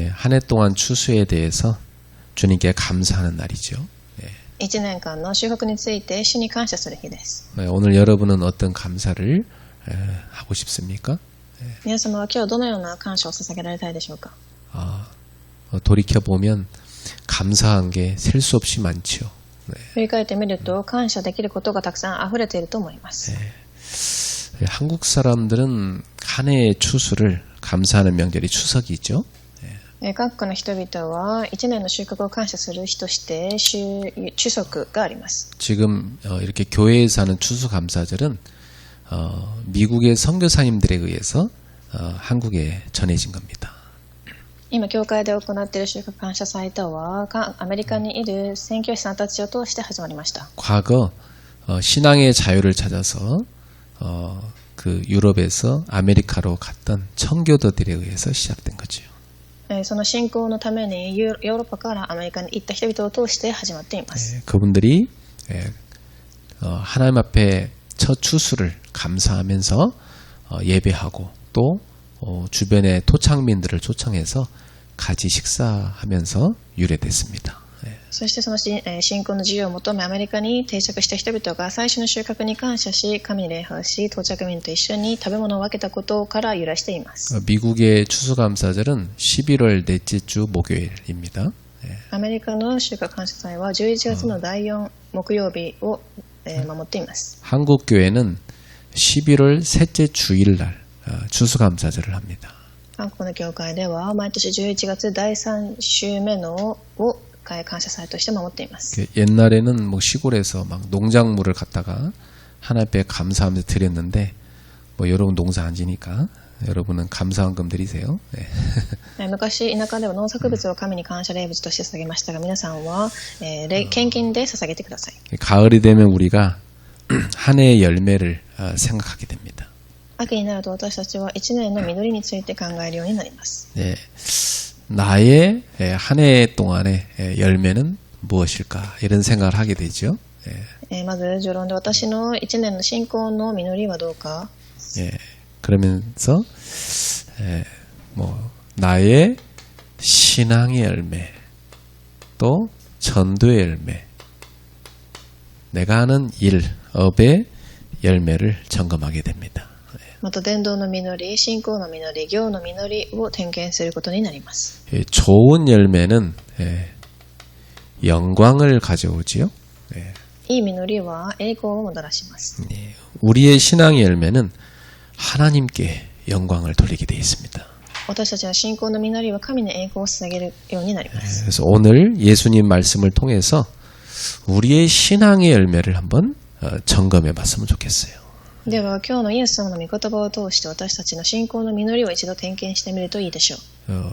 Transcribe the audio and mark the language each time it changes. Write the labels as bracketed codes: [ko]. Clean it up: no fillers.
[ko] 한 해 동안 추수에 대해서 주님께 감사하는 날이죠. [ja] 1年間の収穫について主に感謝する日です。 [ko] 오늘 여러분은 어떤 감사를 하고 싶습니까? [ja] 皆様は今日どのような感謝を捧げられたいでしょうか？ [ko] 돌이켜보면 감사한 게 셀 수 없이 많죠. [ja] 振り返ってみると感謝できることがたくさん溢れていると思います。 [ko] 한국 사람들은 한 해의 추수를 감사하는 명절이 추석이죠. [ja] 各国の人々は1年の収穫を感謝する日として추석があります。 [ko] 지금 이렇게 교회에서 하는 추수감사절은 미국의 선교사님들에 의해서 한국에 전해진 겁니다. [ja] 今教会で行っている収穫感謝祭とはアメリカにいる宣教師さんたちを通して始まりました。 [ko] 과거 신앙의 자유를 찾아서 그 유럽에서 아메리카로 갔던 청교도들에 의해서 시작된 거죠. [ja] その信仰のためにヨーロッパからアメリカに行った人々を通して始まっています。 [ko] 그분들이 하나님 앞에 첫 추수를 감사하면서 예배하고 또 주변의 토착민들을 초청해서 같이 식사하면서 유래됐습니다. [ja] そしてその信仰の自由を求めアメリカに定着した人々が最初の収穫に感謝し神に礼拝し到着民と一緒に食べ物を分けたことから由来しています。 [ko] 미국의 추수감사절은 11월 넷째 주 목요일입니다. [ja] アメリカの収穫感謝祭は11月の第4木曜日を守っています。 [ko] 한국 교회는 11월 셋째 주일날 추수감사절을 합니다. [ja] 韓国の教会では毎年11月第3週目のを感謝祭として守っています。 [ko] 옛날에는 뭐 시골에서 막 농작물을 갖다가 하나님 앞에 감사하면서 드렸는데 뭐 여러분 농사 안 지니까 여러분은 감사원금 드리세요. [ja] 昔田舎では農作物を神に感謝礼物として捧げましたが皆さんは献金で捧げてください。 [ko] 가을이 되면 우리가 한 해의 열매를 생각하게 됩니다. [ja] 秋になると私たちは1年の実りについて考えるようになります。 [ko] 네, 나의 한 해 동안의 열매는 무엇일까 이런 생각을 하게 되죠. [ja] まず序論で私の1年の信仰の実りはどうか。 [ko] 그러면서 뭐 나의 신앙의 열매 또 전도의 열매 내가 하는 일, 업의 열매를 점검하게 됩니다. [ja] また伝道の実り、信仰の実り、業の実りを点検することになります。 [ko] 좋은 열매는 영광을 가져오지요. [ja] いい実りは栄光をもたらします。 [ko] 우리의 신앙의 열매는 하나님께 영광을 돌리게 되어 있습니다. [ja] 私たちの信仰の実りは神に栄光を捧げるようになります。 [ko] 그래서 오늘 예수님 말씀을 통해서 우리의 신앙의 열매를 한번 점검해 봤으면 좋겠어요. [ja] では今日のイエス様の御言葉を通して私たちの信仰の実りを一度点検してみるといいでしょう。